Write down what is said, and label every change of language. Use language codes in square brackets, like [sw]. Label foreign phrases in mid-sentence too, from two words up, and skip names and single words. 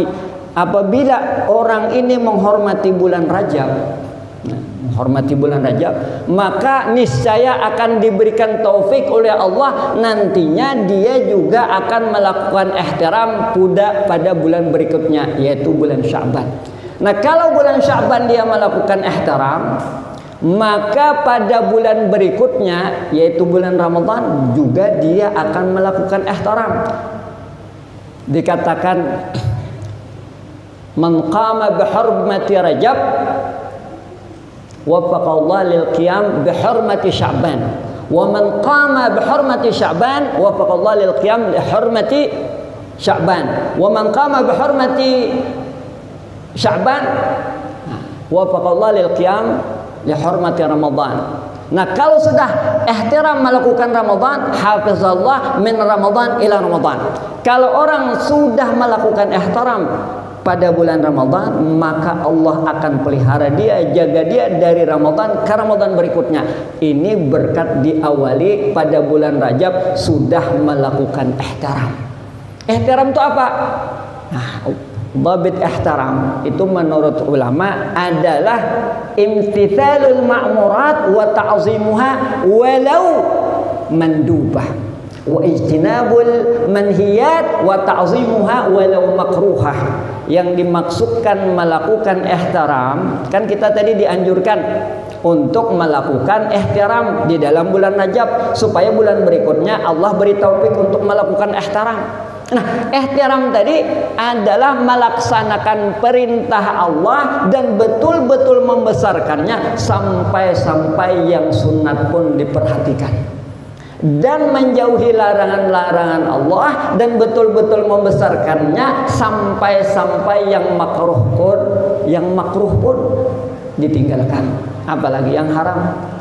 [id] Apabila orang ini menghormati bulan Rajab, maka niscaya akan diberikan taufik oleh Allah, nantinya dia juga akan melakukan ihtiram pada bulan berikutnya, yaitu bulan Sya'ban. Nah, kalau bulan Sya'ban dia melakukan ihtiram, maka pada bulan berikutnya yaitu bulan Ramadan juga dia akan melakukan ihtiram. [ar] Dikatakan من قام بحرمة رجب وفقه الله للقيام بحرمة شعبان، ومن قام بحرمة شعبان وفقه الله للقيام بحرمة شعبان، ومن قام بحرمة شعبان وفقه الله للقيام لحرمة رمضان. [id] Nah, kalau sudah ihtiram melakukan Ramadan, [ar] حفظه الله من رمضان إلى رمضان. [id] Kalau orang sudah melakukan ihtiram pada bulan Ramadan, maka Allah akan pelihara dia, jaga dia dari Ramadan ke Ramadan berikutnya. Ini berkat diawali pada bulan Rajab sudah melakukan ihtiram. Ihtiram itu apa? Nah, dhabit ihtiram itu menurut ulama adalah [ar] امتثال المأمورات وتعظيمها ولو مندوبة، واجتناب المنهيات وتعظيمها ولو مكروهة. [id] Yang dimaksudkan melakukan ihtiram, kan kita tadi dianjurkan untuk melakukan ihtiram di dalam bulan Rajab supaya bulan berikutnya Allah beri taufik untuk melakukan ihtiram. Nah, ihtiram tadi adalah melaksanakan perintah Allah dan betul-betul membesarkannya sampai-sampai yang sunat pun diperhatikan, dan menjauhi larangan-larangan Allah dan betul-betul membesarkannya sampai-sampai yang makruh pun ditinggalkan, apalagi yang haram.